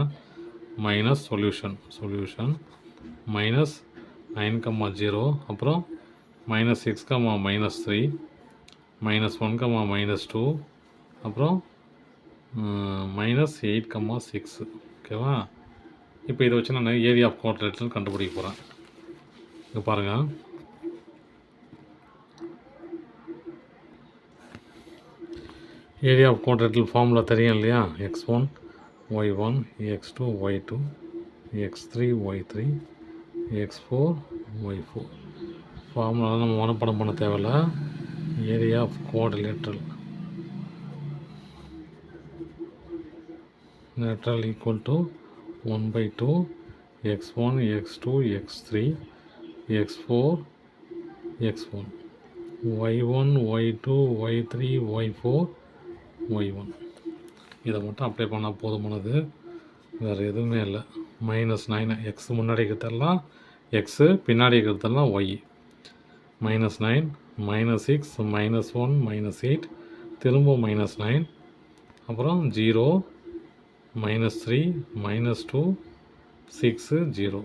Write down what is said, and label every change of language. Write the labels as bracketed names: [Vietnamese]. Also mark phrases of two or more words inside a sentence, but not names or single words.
[English] minus solution [Tamil] -9,0 அப்புறம் -6, -3 -1, -2 அப்புறம் -8, 6. ஓகேவா? இப்போ இதை வச்சு நான் [English] area of quadrilateral [Tamil] கண்டுபிடிக்க போகிறேன். இங்கே பாருங்கள். [English] area of quadrilateral formula தெரியும் இல்லையா? x1 y1 x2 y2 x3 y3 x4 y4. [Tamil] ஃபார்முலாவில் நம்ம மனப்பாடம் பண்ண தேவையில்ல. [English] area of quadrilateral [Tamil] lateral equal to 1/2 x1 x2 x3 x4 x1 y1 y2 y3 y4 y1. இதை மட்டும் அப்ளை பண்ணால் போதுமானது, வேறு எதுவுமே இல்லை. -9 எக்ஸ் முன்னாடி இருக்கிறதெல்லாம் எக்ஸு, பின்னாடி இருக்கிறதெல்லாம் ஒய். -9 -6 -1 -8 திரும்ப -9 அப்புறம் 0 -3 -2 6 0.